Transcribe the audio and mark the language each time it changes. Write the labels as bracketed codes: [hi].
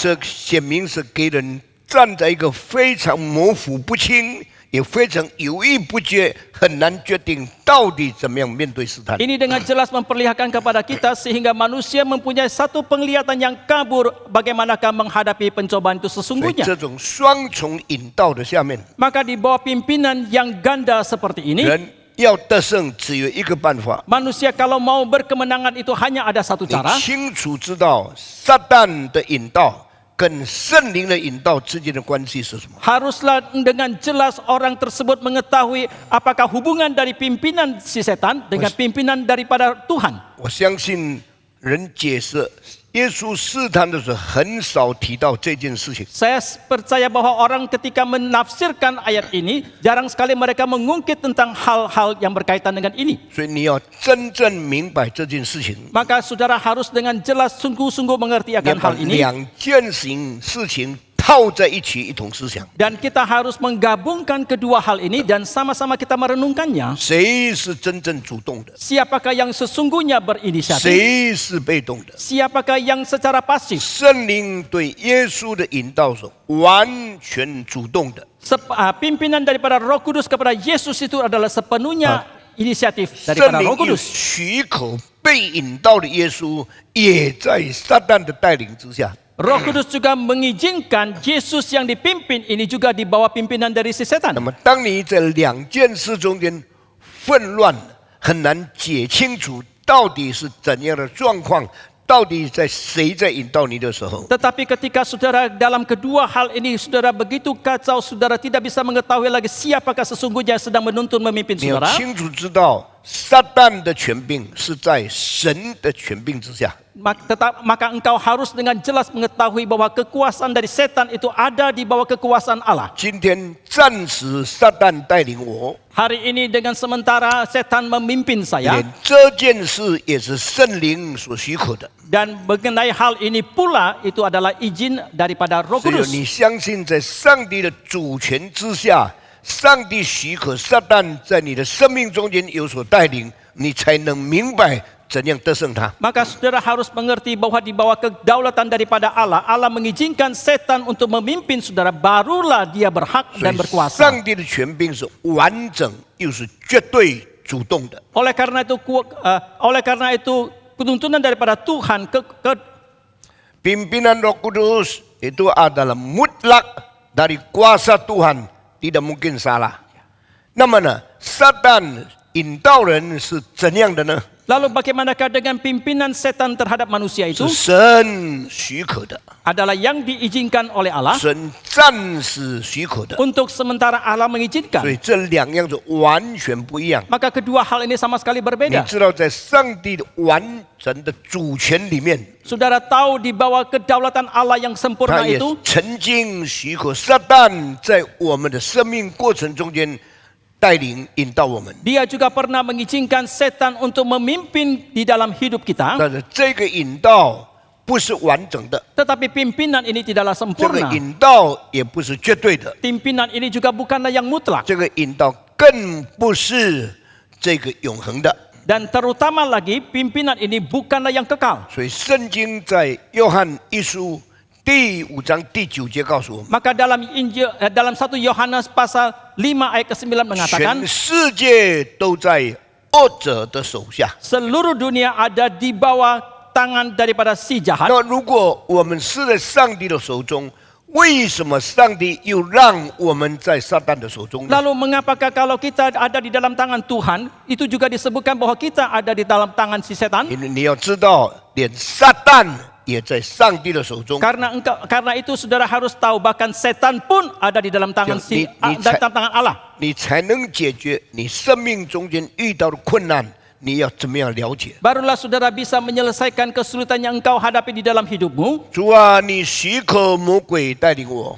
[zh] 这显明是给人站在一个非常模糊不清，也非常犹豫不决，很难决定到底怎么样面对试探。 [id] Ini dengan jelas memperlihatkan kepada kita sehingga manusia mempunyai satu penglihatan yang kabur bagaimanakah menghadapi pencobaan itu [zh] 所以 [id] sesungguhnya. [zh] 这种双重引导的下面， [id] Maka di bawah pimpinan yang ganda seperti ini, [zh] 人要得胜只有一个办法。 [id] manusia kalau mau berkemenangan itu hanya ada satu [zh] 你 [id] cara. [zh] 清楚知道撒旦的引导跟圣灵的引导之间的关系是什么？ [id] Haruslah dengan jelas orang tersebut mengetahui apakah hubungan dari pimpinan si setan dengan pimpinan daripada Tuhan. [zh] 我相信人解释耶稣试探的时候，很少提到这件事情。 [id] Saya percaya bahwa orang ketika menafsirkan ayat ini, jarang sekali mereka mengungkit tentang hal-hal yang berkaitan dengan ini. [zh] 所以你要真正明白这件事情， [id] Maka saudara harus dengan jelas sungguh-sungguh mengerti [zh] 你要 [id] akan [zh] 把 [id] hal ini. [zh] 两件事情套在一起，一同思想。 [id] Dan kita harus menggabungkan kedua hal ini dan sama-sama kita merenungkannya. [zh] 谁是真正主动的？ [id] Siapakah yang sesungguhnya berinisiatif? [zh] 谁是被动的？ [id] Siapakah yang secara pasif? [zh] 圣灵对耶稣的引导是完全主动的。 [id] Pimpinan daripada Roh Kudus kepada Yesus itu adalah sepenuhnya inisiatif [zh] 圣 [id] daripada [zh] 灵 [id] Roh [zh] 又 [id] Kudus. [zh] 许可被引导的耶稣，也在撒旦的带领之下。 [id] Roh Kudus juga mengizinkan Yesus yang dipimpin ini juga di bawah pimpinan dari si [zh] 那 [id] setan. [zh] 么，当你在两件事中间混乱，很难解清楚到底是怎样的状况，到底谁在引导你的时候， [id] Tetapi ketika saudara dalam kedua hal ini saudara begitu kacau, saudara tidak bisa mengetahui lagi siapakah sesungguhnya sedang menuntun memimpin [zh] 你要 [id] saudara. [zh] 清楚知道，撒旦的权柄是在神的权柄之下。 [id] Maka engkau harus dengan jelas mengetahui bahwa kekuasaan dari setan itu ada di bawah kekuasaan Allah. [zh] 今天暂时撒旦带领我， [id] Hari ini dengan sementara setan memimpin [zh] 连 [id] saya. [zh] 这件事也是圣灵所许可的。 [id] Dan mengenai hal ini pula itu adalah izin daripada Roh [zh] 只有 [id] Kudus. [zh] 你相信在上帝的主权之下，上帝许可撒旦在你的生命中间有所带领，你才能明白怎样得胜他。 [id] Maka saudara harus mengerti bahwa di bawah kedaulatan daripada Allah, Allah mengizinkan setan untuk memimpin saudara, barulah dia berhak [zh] 所 [id] dan [zh] 以 [id] berkuasa. [zh] 上帝的权柄是完整又是绝对主动的。 [id] Oleh karena itu tuntunan daripada Tuhan Pimpinan Roh Kudus itu adalah mutlak dari kuasa Tuhan, tidak mungkin salah. [zh] 那么呢，撒旦引导人是怎样的呢？ [id] Lalu bagaimanakah dengan pimpinan setan terhadap manusia itu? [zh] 是神许可的， [id] Adalah yang diizinkan oleh Allah [zh] 神暂时许可的， [id] untuk sementara Allah [zh] 所 [id] mengizinkan. [zh] 以这两样子完全不一样。 [id] Maka kedua hal ini sama sekali [zh] 你 [id] berbeda. [zh] 知道，在上帝的完整的主权里面， [id] Saudara tahu di bawah kedaulatan Allah yang [zh] 他 [id] sempurna [zh] 也 [id] itu, [zh] 曾经许可撒旦在我们的生命过程中间带领引导我们。 [id] Dia juga pernah mengizinkan setan untuk memimpin di dalam hidup kita. [zh] 但是这个引导不是完整的， [id] Tetapi pimpinan ini tidaklah [zh] 这个 [id] sempurna. [zh] 引导也不是绝对的， [id] Pimpinan ini juga bukanlah yang mutlak. [zh] 这个引导更不是这个永恒的。 [id] Dan terutama lagi pimpinan ini bukanlah yang kekal. [zh] 所以圣经在约翰一书第5章第9节告诉我们， [id] Maka dalam 1 Yohanes pasal 5 ayat ke-9 mengatakan, [zh] 全世界都在恶者的手下。 [id] seluruh dunia ada di bawah tangan daripada si jahat. [zh] 那如果我们是在上帝的手中，为什么上帝又让我们在撒旦的手中呢？ [id] Lalu mengapakah kalau kita ada di dalam tangan Tuhan, itu juga disebutkan bahwa kita ada di dalam tangan si setan? [zh] 因为你要知道，连撒旦也在上帝的手中。 [id] Karena itu saudara harus tahu bahkan setan pun ada di dalam tangan dalam tangan Allah. [zh] 你才能解决你生命中间遇到的困难。你要怎么样了解？ [id] Barulah saudara bisa menyelesaikan kesulitan yang engkau hadapi di dalam hidupmu. [zh] 主啊，你许可魔鬼带领我，